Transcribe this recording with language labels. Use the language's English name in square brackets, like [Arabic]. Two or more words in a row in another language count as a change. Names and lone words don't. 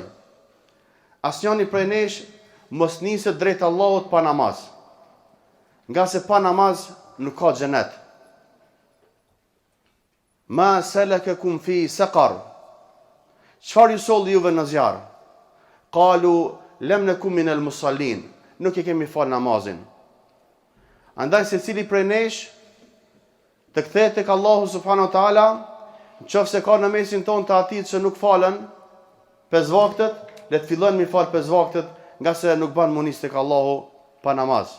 [Albanian] Asnjëri prej nesh mos niset drejt Allahut pa namaz, nga se pa namaz nuk ka xhenet. [Arabic] ما سلككم في سقر. [Albanian] Çfarë ju solli juve në zjarr? [Arabic] قالوا لم نك من المصلين. [Albanian] Nuk e kemi fal namazin. Andaj secili prej nesh të kthehet tek Allahu [Arabic] سبحانه وتعالى, [Albanian] nëse ka në mesin ton të atij që nuk falen 5 vaktet, le të fillojnë mi fal 5 vaktet, nga se nuk ban munis tek Allahu pa namaz.